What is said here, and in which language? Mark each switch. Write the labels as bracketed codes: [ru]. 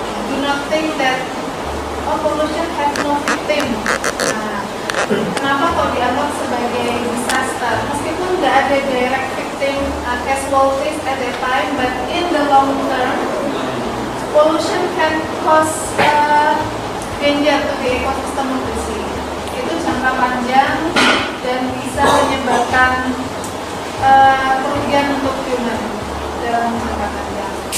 [en] Do not think that pollution has no victim. [id] Kenapa kok dianggap sebagai disaster? Meskipun nggak ada [en] direct victim casualties at the time, but in the long term, pollution can cause danger to the ecosystem of the sea. [id] Itu jangka panjang dan bisa menyebabkan kerugian untuk human dalam jangka panjang.